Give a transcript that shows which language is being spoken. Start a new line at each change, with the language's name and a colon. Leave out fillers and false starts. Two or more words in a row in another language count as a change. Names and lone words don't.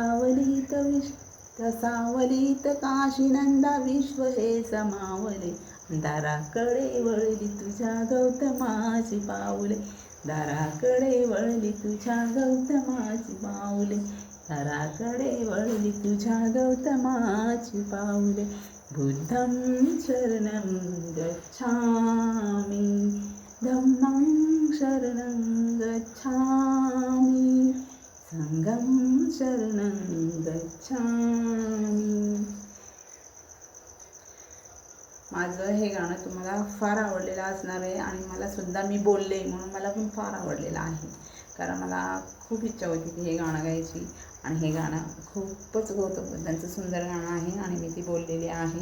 Marathi: सावलीत काशीनंदा विश्व हे समावले, दाराकडे वळली तुझ्या गौतमाची पाऊले, दाराकडे वळली तुझ्या गौतमाची पाऊले, दाराकडे वळली तुझ्या गौतमाची पाऊले.
Pali: बुद्धं शरणं गच्छामि, धम्मं शरणं गच्छामि, संघं शरणं गच्छामि.
Marathi: माझं हे गाणं तुम्हाला फार आवडलेलं असणार आहे, आणि मला सुद्धा मी बोलले म्हणून मला पण फार आवडलेलं आहे, कारण मला खूप इच्छा होती की हे गाणं गायची, आणि हे गाणं खूपच गौतम बुद्धांचं सुंदर गाणं आहे, आणि मी ती बोललेली आहे.